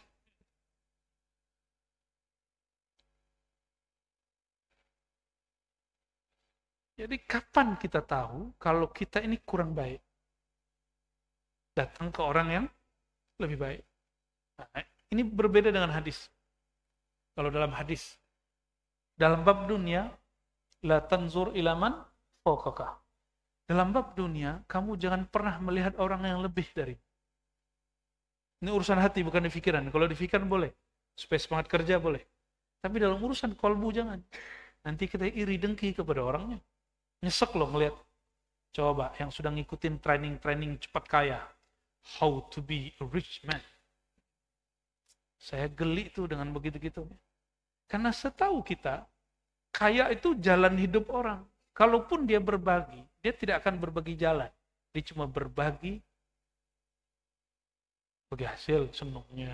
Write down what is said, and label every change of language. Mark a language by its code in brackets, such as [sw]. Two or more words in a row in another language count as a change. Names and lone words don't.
[id] Jadi kapan kita tahu kalau kita ini kurang baik? Datang ke orang yang lebih baik. Nah, ini berbeda dengan hadis. Kalau dalam hadis, dalam bab dunia, [ar] لا تنظر إلى من فوقك. [id] Dalam bab dunia, kamu jangan pernah melihat orang yang lebih dari. Ini urusan hati, bukan di pikiran. Kalau di pikiran boleh. Supaya semangat kerja boleh. Tapi dalam urusan kolbu jangan. Nanti kita iri dengki kepada orangnya. Nyesek loh ngelihat. Coba yang sudah ngikutin training-training cepat kaya. [en] How to be a rich man. [id] Saya geli tuh dengan begitu-gitu. Karena setahu kita, kaya itu jalan hidup orang. Kalaupun dia berbagi, dia tidak akan berbagi jalan. Dia cuma berbagi hasil senungnya.